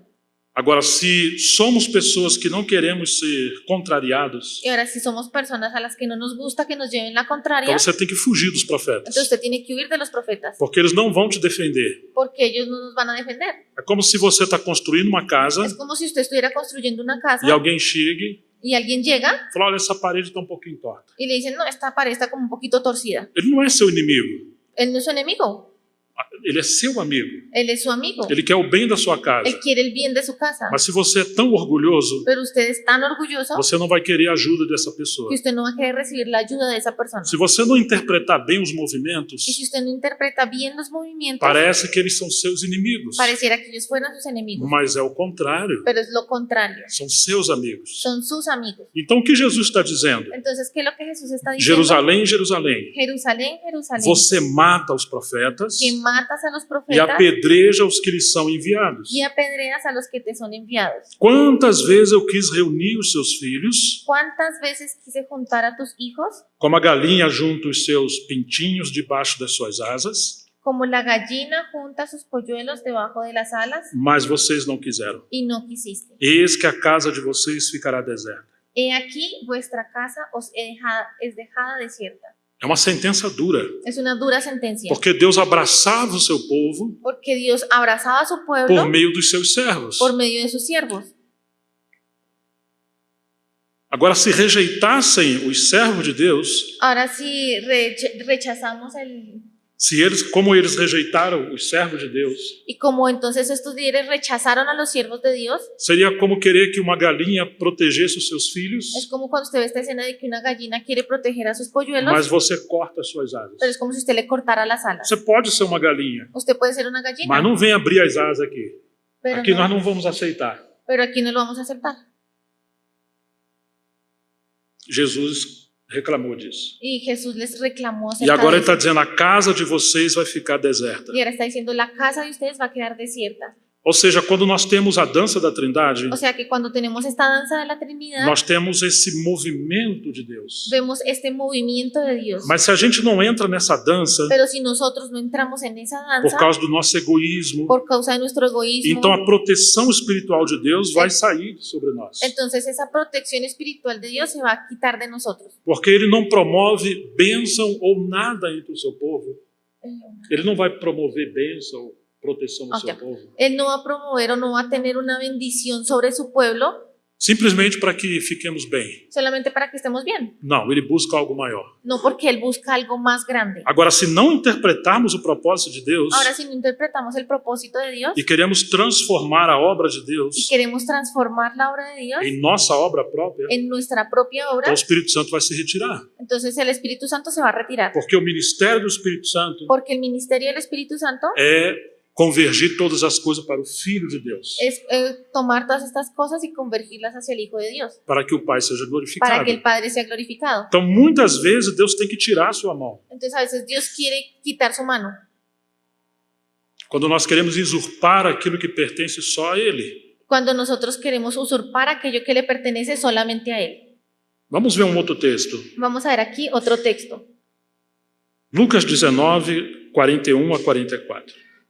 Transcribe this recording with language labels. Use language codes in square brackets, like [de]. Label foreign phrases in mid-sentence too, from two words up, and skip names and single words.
[pt] Agora, se somos pessoas que não queremos ser contrariados, [es] Y ahora, si somos personas a las que no nos gusta que nos lleven la contraria, [pt] então você tem que fugir dos profetas, [es] entonces usted tiene que huir de los profetas, [pt] porque eles não vão te defender. [es] porque ellos no nos van a defender. [pt] É como se você está construindo uma casa [es] Es como si usted estuviera construyendo una casa [pt] e alguém chegue [es] y alguien llega [pt] e fala, olha, essa parede está um pouquinho torta. [es] y le dicen, no, esta pared está como un poquito torcida. [pt] Ele não é seu inimigo, [es] Él no es su enemigo, [pt] ele é seu amigo. [es] él es su amigo. [pt] Ele quer o bem da sua casa. [es] Él quiere el bien de su casa. [pt] Mas se você é tão orgulhoso, [es] Pero usted es tan orgulloso [pt] você não vai querer a ajuda dessa pessoa. [es] que usted no va a querer recibir la ayuda de esa persona. [pt] Se você não interpretar bem os movimentos, [es] Y si usted no interpreta bien los movimientos, [pt] parece que eles são seus inimigos. [es] pareciera que ellos fueran sus enemigos. [pt] Mas é o contrário. [es] Pero es lo contrario. [pt] São seus amigos. [es] Son sus amigos. [pt] Então o que Jesus está dizendo? [es] Entonces, ¿qué es lo que Jesús está diciendo? [pt] Jerusalém, Jerusalém, [es] Jerusalén, Jerusalén, [pt] você mata os profetas [es] que matas a los [pt] e [es] profetas [pt] apedreja os que lhes são enviados. [es] y apedreas a los que te son enviados. [pt] Quantas vezes eu quis reunir os seus filhos, [es] ¿Cuántas veces quise juntar a tus hijos [pt] como a galinha junta os seus pintinhos debaixo das suas asas, [es] como la gallina junta sus polluelos debajo de las alas? [pt] mas vocês não quiseram. [es] Y no quisiste. [pt] Eis que a casa de vocês ficará deserta. [es] He aquí vuestra casa es dejada desierta. [pt] É uma sentença dura, [es] Es una dura sentencia. [pt] porque Deus abraçava o seu povo [es] Porque Dios abrazaba a su [pt] por [es] pueblo [pt] meio dos seus servos. [es] por medio de sus siervos. [pt] Agora, se rejeitassem os servos de Deus, [es] Ahora si rechazamos [pt] se eles, como eles rejeitaram os servos de Deus, [es] y como entonces estos líderes rechazaron a los siervos de Dios, [pt] seria como querer que uma galinha protegesse os seus filhos, [es] es como cuando usted ve esta escena de que una gallina quiere proteger a sus polluelos, [pt] mas você corta as suas asas. [es] pero es como si usted le cortara las alas. [pt] Você pode ser uma galinha, [es] Usted puede ser una gallina, [pt] mas não vem abrir as asas aqui. [es] pero, [pt] Aqui [es] no, [pt] nós não vamos aceitar. [es] pero aquí no lo vamos a aceptar. [pt] Jesus reclamou disso. [es] Y Jesús les reclamó [pt] E [es] acerca [pt] agora [es] de [pt] ele está [es] eso. [pt] dizendo, a casa de vocês vai ficar deserta. [es] Y ahora está diciendo, la casa de ustedes va a quedar desierta. [pt] Ou seja, quando nós temos a dança da Trindade, [es] O sea que cuando tenemos esta danza de la Trinidad, [pt] nós temos esse movimento de Deus. [es] vemos este movimiento de Dios. [pt] Mas se a gente não entra nessa dança, [es] Pero si nosotros no entramos en esa [pt] por [es] danza, [pt] causa do nosso egoísmo, [es] por causa de nuestro egoísmo, [pt] então a proteção espiritual de Deus vai sair sobre nós. [es] entonces esa protección espiritual de Dios se va a quitar de nosotros. [pt] Porque ele não promove bênção ou nada entre o seu povo. Ele não vai promover bênção ou proteção no seu povo. [es] Él no va a promover o no va a tener una bendición sobre su pueblo [pt] Simplesmente para que fiquemos bem. [es] solamente para que estemos bien. [pt] Não, ele busca algo maior. [es] No, porque Él busca algo más grande. [pt] Agora, se não interpretarmos o propósito de Deus [es] Ahora, si no interpretamos el propósito de Dios [pt] e queremos transformar a obra de [es] y [pt] Deus [es] queremos transformar la obra de Dios [pt] em nossa obra própria, [es] en nuestra propia [pt] então [es] obra, [pt] o Espírito Santo vai se retirar. [es] entonces el Espíritu Santo se va a retirar. [pt] Porque o ministério do Espírito Santo [es] Porque el ministerio del Espíritu Santo [pt] é convergir todas as coisas para o Filho de Deus, [es] es tomar todas estas cosas y convertirlas hacia el Hijo de Dios, [pt] para que o Pai seja [es] para [pt] glorificado. [es] que el Padre sea glorificado. [pt] Então, muitas vezes, Deus tem que tirar a sua mão. [es] Entonces a veces Dios quiere quitar su mano. [pt] Quando nós queremos usurpar aquilo que pertence só a Ele. [es] Cuando nosotros queremos usurpar aquello que le pertenece solamente a Él. [pt] Vamos ver um outro texto. [es] Vamos a ver aquí otro texto. [pt] Lucas 19, 41 a 44.